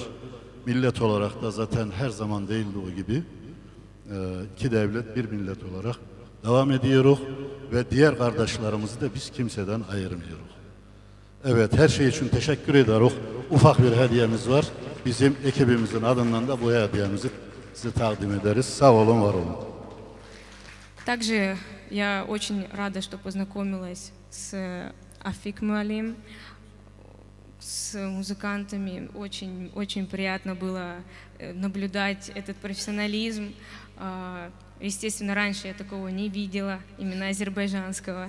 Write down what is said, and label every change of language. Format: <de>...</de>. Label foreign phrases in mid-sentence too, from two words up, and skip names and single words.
<tr>Millet olarak da zaten her zaman değildiği gibi iki devlet bir millet olarak devam ediyoruz ve diğer kardeşlerimizi de biz kimseden ayırmıyoruz. Evet, her şey için teşekkür ederiz. Ufak bir hediyemiz var. Bizim ekibimizin adından da bu hediyemizi size takdim ederiz. Sağ olun, var olun.</tr> <ru>Также я очень рада, что познакомилась с Афик Муалим, с музыкантами. Очень, очень приятно было наблюдать этот профессионализм. Естественно, раньше я такого не видела, именно азербайджанского.</ru>